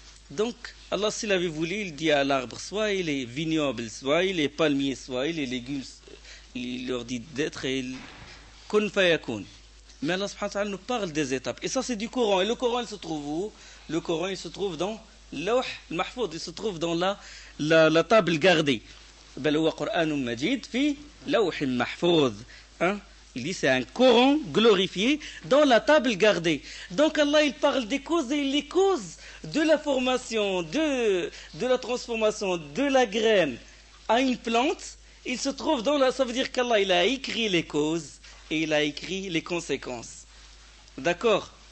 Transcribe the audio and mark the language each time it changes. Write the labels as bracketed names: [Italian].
[French] Donc Allah s'il avait voulu, il dit à l'arbre, soit il est vignoble, soit il est palmier, soit il est légumes, il leur dit d'être et [Arabic] kun fayakun. [French] Mais Allah subhanahu wa ta'ala nous parle des étapes. Et ça c'est du Coran. Et le Coran il se trouve où? Le Coran il se trouve dans Lawh al-Mahfouz, il se trouve dans la table gardée. [Arabic] بل هو قرآن مجيد في لوح محفوظ. [French] Il dit c'est un Coran glorifié dans la table gardée. Donc Allah il parle des causes et les causes de la formation, de la transformation de la graine à une plante, il se trouve ça veut dire qu'Allah il a écrit les causes et il a écrit les conséquences. D'accord?